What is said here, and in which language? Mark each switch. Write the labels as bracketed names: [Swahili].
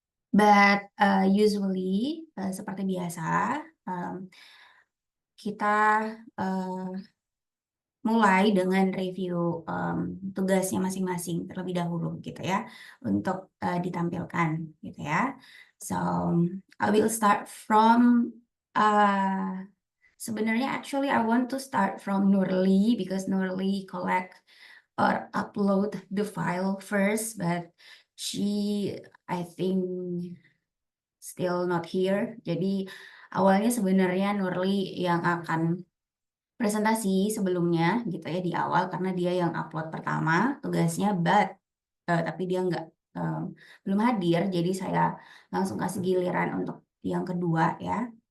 [English] But usually [Indonesian] seperti biasa kita mulai dengan review tugasnya masing-masing terlebih dahulu gitu ya untuk ditampilkan gitu ya. [English] So I will start from [Indonesian] sebenarnya [English] actually I want to start from Nurli because Nurli collect or upload the file first, but she I think still not here. [Indonesian] Jadi awalnya sebenarnya Nurli yang akan presentasi sebelumnya gitu ya di awal karena dia yang upload pertama tugasnya, but tapi dia nggak belum hadir, jadi saya langsung kasih giliran untuk yang kedua ya.